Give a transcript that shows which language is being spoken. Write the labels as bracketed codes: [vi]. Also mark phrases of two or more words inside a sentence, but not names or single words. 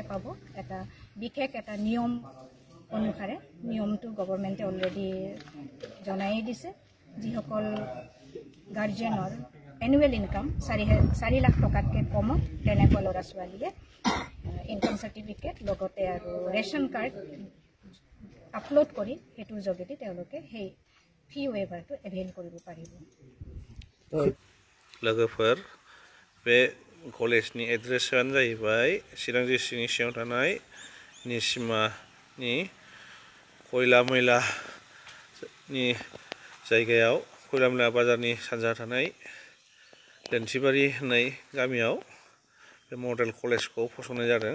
[as] পাব এটা বিশেষ এটা নিয়ম অনুসাৰে নিয়মটো গভৰ্নমেণ্টে অলৰেডি জনাই দিছে যিসকল গাৰ্জিয়ানৰ [en] annual income [as] 4 লাখ টকাতকৈ কমত তেনেকুৱা ল'ৰা ছোৱালীয়ে [en] income certificate [as] লগতে আৰু [en] ration card [as] আপলোড কৰি হেতুৰ যোগেদি তেওঁলোকে সেই ফি ৱেভাৰটো এভেইল কৰিব পাৰিব। [brx] लोगोफोर बे कलेजनि एड्रेसानो जाहैबाय चिरां डिस्ट्रिक्टनि सिङाव थानाय निसिमानि खयला मैलानि जायगायाव खयला मैला बाजारनि सानजा थानाय देन्थिबारि होननाय गामियाव बे मडेल कलेजखौ फसंनाय जादों।